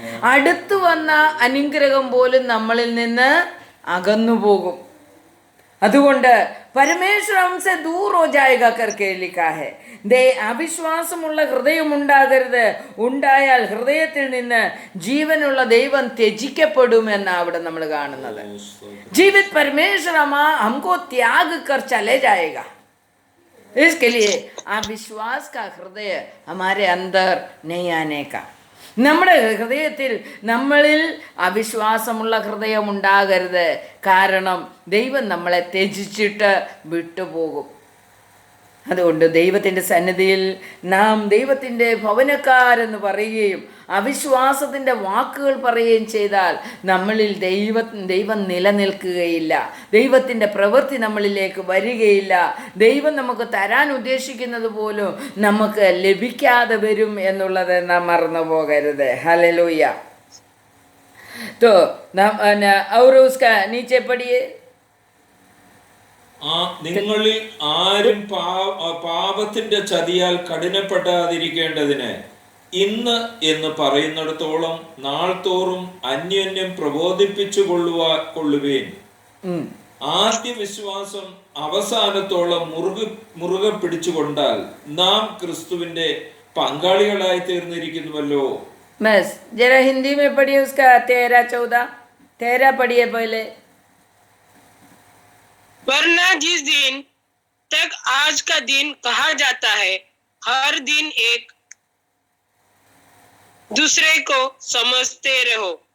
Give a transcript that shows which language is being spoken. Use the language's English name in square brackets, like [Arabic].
[Malayalam] അടുത്തു വന്ന അനുഗ്രഹം പോലും നമ്മളിൽ നിന്ന് അകന്നു പോകും. അതുകൊണ്ട് [Hindi] परमेश्वर हमसे दूर हो जाएगा करके लिखा है. [Malayalam] അവിശ്വാസമുള്ള ഹൃദയം ഉണ്ടാകരുത്, ഉണ്ടായാൽ ഹൃദയത്തിൽ നിന്ന് ജീവനുള്ള ദൈവം ത്യജിക്കപ്പെടുമെന്ന് അവിടെ നമ്മൾ കാണുന്നത്. [Hindi] जीवित परमेश्वर हमको त्याग कर चले जाएगा. इसके लिए अविश्वास का हृदय हमारे अंदर नहीं आने का. [Malayalam] നമ്മുടെ ഹൃദയത്തിൽ നമ്മളിൽ അവിശ്വാസമുള്ള ഹൃദയം ഉണ്ടാകരുത്. കാരണം ദൈവം നമ്മളെ ത്യജിച്ചിട്ട് വിട്ടുപോകും. അതുകൊണ്ട് ദൈവത്തിൻ്റെ സന്നിധിയിൽ നാം ദൈവത്തിൻ്റെ ഭവനക്കാരെന്ന് പറയുകയും അവിശ്വാസത്തിൻ്റെ വാക്കുകൾ പറയുകയും ചെയ്താൽ നമ്മളിൽ ദൈവം നിലനിൽക്കുകയില്ല. ദൈവത്തിൻ്റെ പ്രവൃത്തി നമ്മളിലേക്ക് വരികയില്ല. ദൈവം നമുക്ക് തരാൻ ഉദ്ദേശിക്കുന്നത് പോലും നമുക്ക് ലഭിക്കാതെ വരും എന്നുള്ളത് നാം മറന്നു പോകരുത്. [Hindi] ഹല്ലേലൂയ. तो और उसका नीचे पढ़िए. [Malayalam] നിങ്ങളിൽ ആരും പാപത്തിന്റെ ചതിയാൽ കഠിനപ്പെടാതിരിക്കേണ്ടതിന് ഇന്ന് പറയുന്നിടത്തോളം നാൾ തോറും അന്യോന്യം പ്രബോധിപ്പിച്ചു കൊള്ളുവേൻ. ആദ്യ വിശ്വാസം അവസാനത്തോളം മുറുകെ പിടിച്ചുകൊണ്ടാൽ നാം ക്രിസ്തുവിന്റെ പങ്കാളികളായി തീർന്നിരിക്കുന്നുവല്ലോ. [Hindi] बस जरा हिंदी में पढ़िए उसका 13-14 पढ़िए पहले. वरना जिस दिन तक आज का दिन कहा जाता है, हर दिन एक दूसरे को समझते रहो.